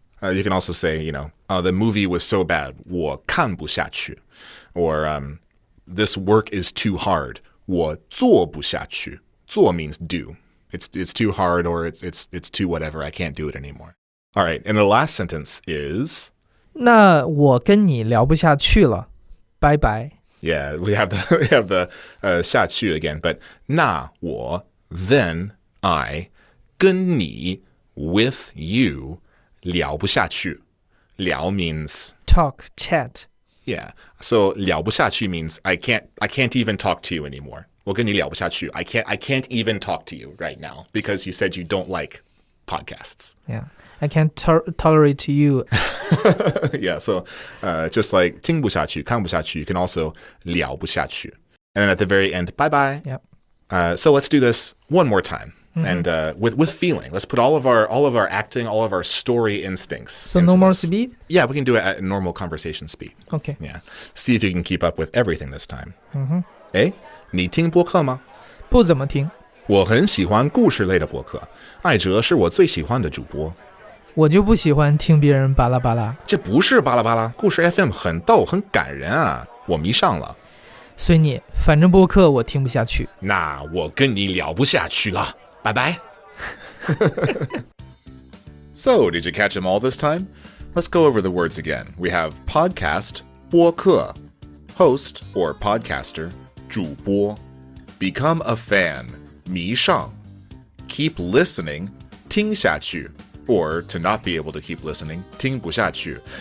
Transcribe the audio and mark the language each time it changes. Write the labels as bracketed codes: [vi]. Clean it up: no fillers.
[en] You can also say, the movie was so bad, [zh] 我看不下去. [en] Or this work is too hard, [zh] 我做不下去. [en] 做 means do. It's too hard or it's too whatever, I can't do it anymore. All right, and the last sentence is [zh] 那我跟你聊不下去了，拜拜。 [en] Yeah, we have the 下去 again, but 那我 then I 跟你 with you 聊不下去。聊 means talk, chat. Yeah, so 聊不下去 means I can't even talk to you anymore. [zh] 我跟你聊不下去. [en] I can't even talk to you right now because you said you don't like podcasts. Yeah. I can't tolerate you. Yeah, so just like [zh] 听不下去,看不下去, [en] you can also 聊不下去. And then at the very end, bye-bye. Yep. So let's do this one more time. And with feeling. Let's put all of our acting, all of our story instincts. So no more speed? Yeah, we can do it at normal conversation speed. Okay. Yeah. See if you can keep up with everything this time. [zh] 你听播客吗？不怎么听。我很喜欢故事类的播客，爱哲是我最喜欢的主播。我就不喜欢听别人巴拉巴拉。这不是巴拉巴拉，故事 FM 很逗，很感人啊，我迷上了。随你，反正播客我听不下去。那我跟你聊不下去了，拜拜。 [en] So, did you catch them all this time? Let's go over the words again. We have podcast, 播客, host or podcaster, 主播, become a fan, 迷上, keep listening, 听下去, or to not be able to keep listening, 听不下去.